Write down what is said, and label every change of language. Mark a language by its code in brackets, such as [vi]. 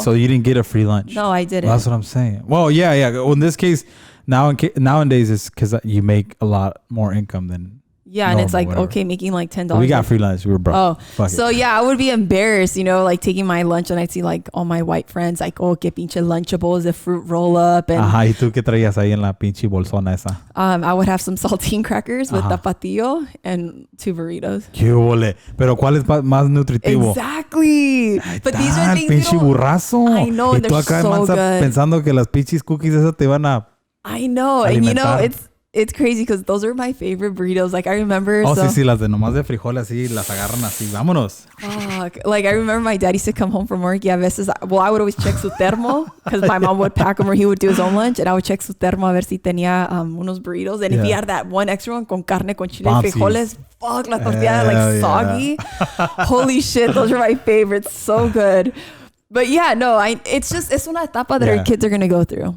[en] So you didn't get a free lunch. No, I didn't. Well, that's what I'm saying. Well, yeah. Well, in this case. Nowadays it's because you make a lot more income than Yeah, and it's like, okay, making like $10. We got free lunch. We were broke. Oh, so yeah, I would be embarrassed, you know, like taking my lunch and I'd see like all my white friends like, oh, [es] que pinche [en] Lunchables, a fruit roll up. And [es] ajá, ¿y tú qué traías ahí en la pinche bolsona esa? [en] I would have some saltine crackers with tapatio and 2 burritos. [es] ¡Qué ole! Pero ¿cuál es más nutritivo? [en] Exactly. But these are things [es] pinche burrazo. [en] I know, [es] y tú acá [en] so good. [es] pensando que las pinches cookies esas te van a [en] I know. [es] alimentar. [en] And you know, it's crazy because those are my favorite burritos. Like I remember. [es] Oh, sí, las de nomás de frijoles así, las agarran así. Vámonos. [en] Fuck. Like I remember my dad used to come home from work. Yeah, I would always check [es] su termo [en] because my mom would pack them or he would do his own lunch. And I would check su termo [es] a ver si tenía unos burritos. [en] And if he had that one extra one [es] con carne, con chile y frijoles, [en] fuck, [es] la tortilla [en] like soggy. Holy shit, those are my favorites. So good. But yeah, no, it's [es] una etapa [en] that our kids are going to go through.